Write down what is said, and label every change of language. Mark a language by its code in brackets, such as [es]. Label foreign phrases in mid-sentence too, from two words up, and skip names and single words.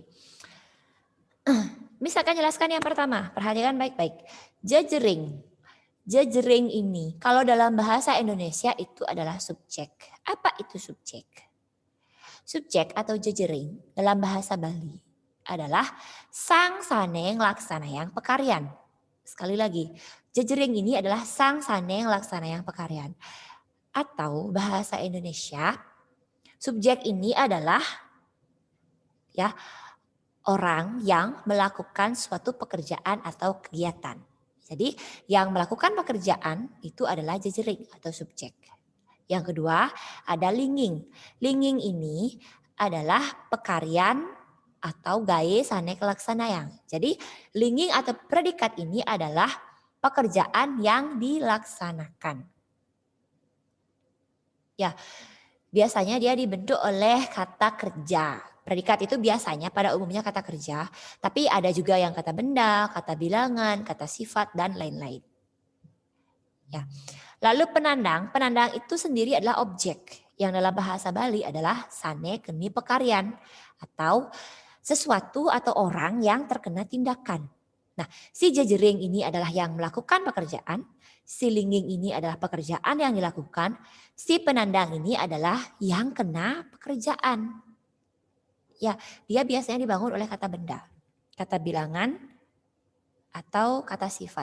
[id] Misalkan jelaskan yang pertama, perhatikan baik-baik. Jejering. Jejering ini kalau dalam bahasa Indonesia itu adalah subjek. Apa itu subjek? Subjek atau jejering dalam bahasa Bali adalah [ban] sang saneng laksanayang pekaryan. [id] Sekali lagi, jejering ini adalah [ban] sang saneng laksanayang pekaryan. [id] Atau bahasa Indonesia, subjek ini adalah ya orang yang melakukan suatu pekerjaan atau kegiatan. Jadi yang melakukan pekerjaan itu adalah jejering atau subjek. Yang kedua ada linging. Linging ini adalah pekaryan atau [ban] gawe sanek laksanayang. [id] Jadi linging atau predikat ini adalah pekerjaan yang dilaksanakan. Ya, biasanya dia dibentuk oleh kata kerja. Predikat itu biasanya pada umumnya kata kerja, tapi ada juga yang kata benda, kata bilangan, kata sifat, dan lain-lain. Ya. Lalu penandang, penandang itu sendiri adalah objek yang dalam bahasa Bali adalah [ban] sane keni pekaryan [id] atau sesuatu atau orang yang terkena tindakan. Nah, si jejering ini adalah yang melakukan pekerjaan, si linging ini adalah pekerjaan yang dilakukan, si penandang ini adalah yang kena pekerjaan. Ya, dia biasanya dibangun oleh kata benda, kata bilangan, atau kata sifat.